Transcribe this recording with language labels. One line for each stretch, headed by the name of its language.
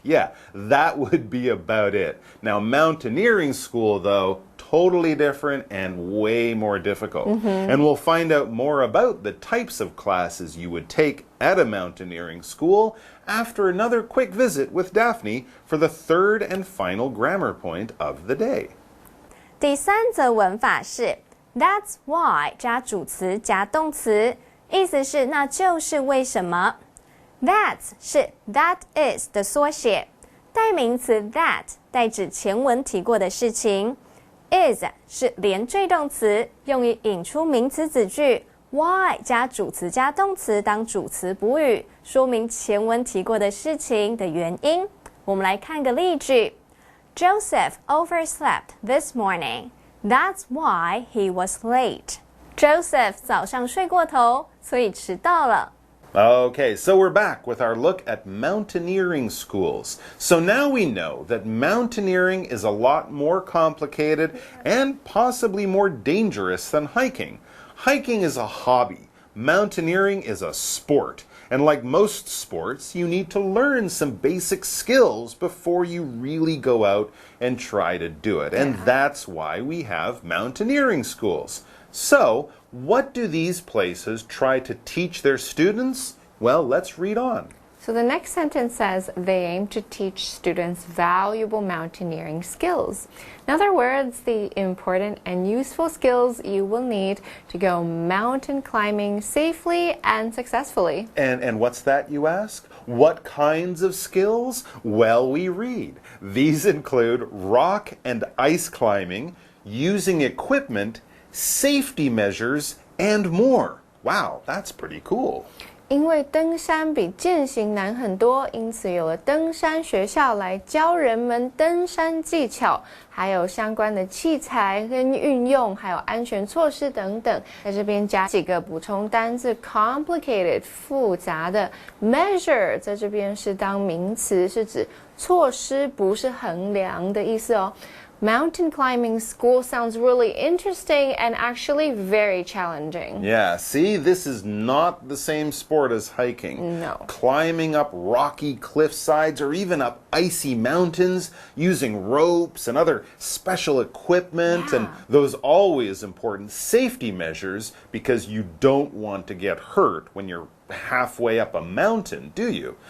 English: Yeah, that would be about it. Now, mountaineering school, though, totally different and way more difficult. And we'll find out more about the types of classes you would take at a mountaineering school after another quick visit with Daphne for the third and final grammar point of the day.
Chinese: 第三则文法是 That's why 加主词加动词，意思是那就是为什么。 That 是 that is 的缩写，代名词 that 代指前文提过的事情。 is 是连缀动词，用于引出名词子句。 why 加主词加动词当主词补语，说明前文提过的事情的原因。我们来看个例句。
English: Joseph overslept this morning. That's why he was late.
Chinese: Joseph 早上睡过头，所以迟到了。
English: Okay, so we're back with our look at mountaineering schools. So now we know that mountaineering is a lot more complicated and possibly more dangerous than hiking. Hiking is a hobby. Mountaineering is a sport. And like most sports, you need to learn some basic skills before you really go out and try to do it. And that's why we have mountaineering schools. So, what do these places try to teach their students? Well, let's read on. So the next sentence says they aim to teach students valuable mountaineering skills. In other words, the important and useful skills you will need to go mountain climbing safely and successfully. And what's that, you ask? What kinds of skills? Well, we read. These include rock and ice climbing, using equipment, safety measures, and more. Wow, that's pretty cool.
Chinese: 因为登山比健行难很多，因此有了登山学校来教人们登山技巧，还有相关的器材跟运用，还有安全措施等等。在这边加几个补充单字 complicated 复杂的 measure 在这边是当名词，是指措施，不是衡量的意思哦。
English: Mountain climbing school sounds really interesting and actually very challenging. Yeah, see, this is not the same sport as hiking. No. Climbing up rocky cliff sides or even up icy mountains using ropes and other special equipment, and those always important safety measures because you don't want to get hurt when you're halfway up a mountain, do you?